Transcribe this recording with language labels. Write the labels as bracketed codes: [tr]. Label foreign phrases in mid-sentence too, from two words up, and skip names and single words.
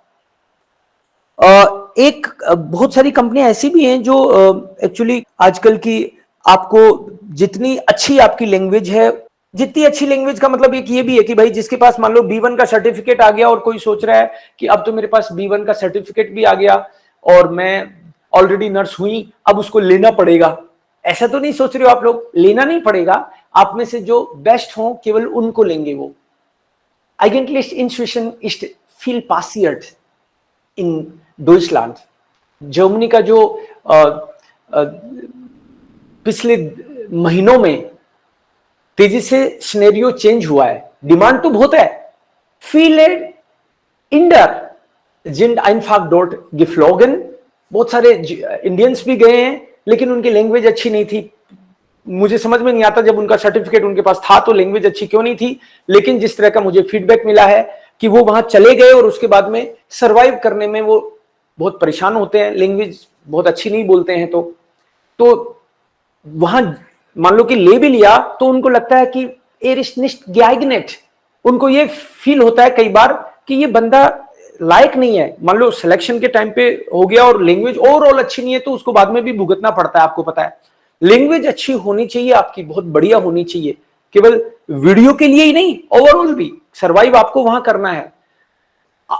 [hi] एक बहुत सारी कंपनियां ऐसी भी हैं जो एक्चुअली आजकल की आपको जितनी अच्छी आपकी लैंग्वेज है, जितनी अच्छी लैंग्वेज का मतलब एक ये भी है कि भाई जिसके पास मान लो B1 का सर्टिफिकेट आ गया और कोई सोच रहा है कि अब तो मेरे पास B1 का सर्टिफिकेट भी आ गया और मैं ऑलरेडी नर्स हुई, अब उसको लेना पड़ेगा, ऐसा तो नहीं सोच रहे हो आप लोग। लेना नहीं पड़ेगा, आप में से जो बेस्ट हो केवल उनको लेंगे वो। [de] Eigentlich Intuition ist viel passiert in Deutschland। [hi] जर्मनी का जो पिछले महीनों में तेजी से [en] scenario change [hi] हुआ है, डिमांड तो बहुत है। [de] viele Inder sind einfach dort geflogen, [hi] बहुत सारे इंडियंस भी गए हैं, लेकिन उनकी लैंग्वेज अच्छी नहीं थी। मुझे समझ में नहीं आता, जब उनका सर्टिफिकेट उनके पास था तो लैंग्वेज अच्छी क्यों नहीं थी, लेकिन जिस तरह का मुझे फीडबैक मिला है कि वो वहां चले गए और उसके बाद में सरवाइव करने में वो बहुत परेशान होते हैं, लैंग्वेज बहुत अच्छी नहीं बोलते हैं। तो वहां मान लो कि ले भी लिया तो उनको लगता है कि [de] er ist nicht geeignet, [hi] उनको ये फील होता है कई बार कि ये बंदा लायक नहीं है। मान लो सिलेक्शन के टाइम पे हो गया और लैंग्वेज ओवरऑल अच्छी नहीं है, तो उसको बाद में भी भुगतना पड़ता है, आपको पता है। लैंग्वेज अच्छी होनी चाहिए आपकी, बहुत बढ़िया होनी चाहिए, केवल वीडियो के लिए ही नहीं, ओवरऑल भी सरवाइव आपको वहां करना है।